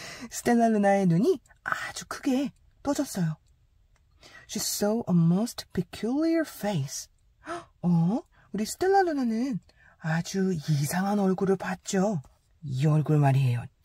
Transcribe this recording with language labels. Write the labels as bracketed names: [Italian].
[Korean] 스텔라 루나의 눈이 아주 크게 떠졌어요. [English] She saw a most peculiar face. [Korean] 우리 스텔라 루나는 아주 이상한 얼굴을 봤죠. 이 얼굴 말이에요.